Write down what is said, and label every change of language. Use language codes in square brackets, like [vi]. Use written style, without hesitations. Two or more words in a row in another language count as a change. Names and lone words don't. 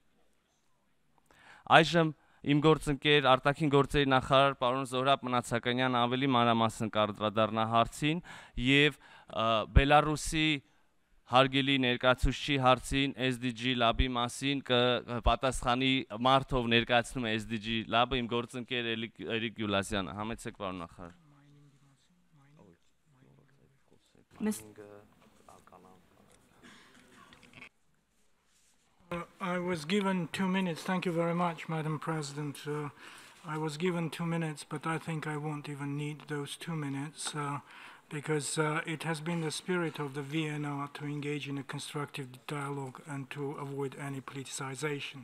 [hy] Այժմ իմ գործընկեր արտաքին գործերի նախարար պարոն Զոհրաբ Մնացականյանը ավելի մանրամասն կանդրադառնա հարցին եւ Բելարուսի հարգելի ներկայացուցչի հարցին SDG լաբի մասին կպատասխանի մարդով ներկայացնում է SDG լաբը իմ գործընկեր Էրիկ Գյուլասյանը։ Համեցեք պարոն նախարար։ [en] I was given 2 minutes. Thank you very much, Madam President. I was given 2 minutes, but I think I won't even need those 2 minutes because it has been the spirit of the VNR to engage in a constructive dialogue and to avoid any politicization.